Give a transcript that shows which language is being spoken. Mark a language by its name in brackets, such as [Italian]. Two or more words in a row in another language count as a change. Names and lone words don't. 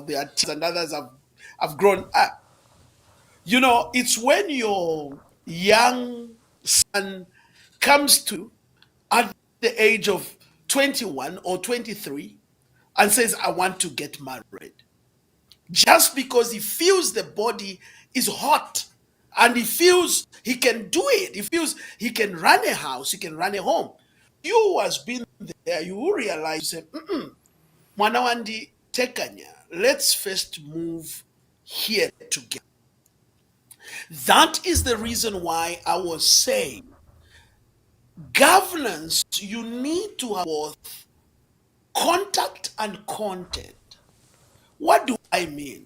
[English] They are teens and others have grown up. You know, it's when your young son comes to at the age of 21 or 23 and says, I want to get married. Just because he feels the body is hot and he feels he can do it. He feels he can run a house, he can run a home. You who has been there, you will realize, you say, [Bemba] Mwana wandi tekanya, [English] let's first move here together. That is the reason why I was saying governance, you need to have both contact and content. What do I mean?